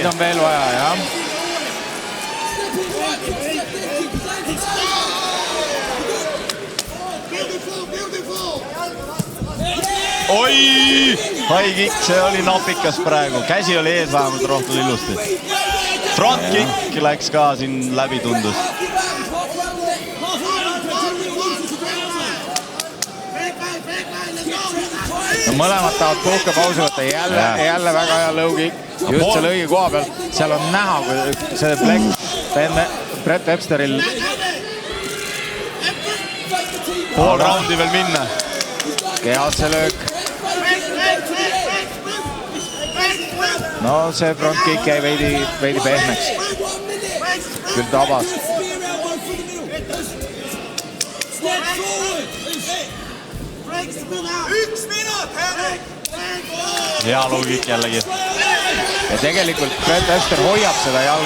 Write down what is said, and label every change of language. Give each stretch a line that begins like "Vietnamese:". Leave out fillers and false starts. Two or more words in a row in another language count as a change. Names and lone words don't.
Estonian: Neid on veel vaja, jah. Oi,
English: high kick,
Estonian: see oli napikas praegu. Käsi oli ees vähemalt Rohtlal ilusti.
English: Front kick
Estonian: läks ka siin läbi tundus. No, mõlemad tahavad puhkepausi võtta, jälle väga hea
English: low kick.
Estonian: Just selle õige koha peal. Seal on näha, kui see plekk Brett Websteril pool raundi veel minna. Kehasse löök. No see
English: front kick
Estonian: jäi veidi pehmeks. Küll tabas. Hea
English: low kick
Estonian: jällegi. Ja tegelikult Brett Webster hoiab seda jalga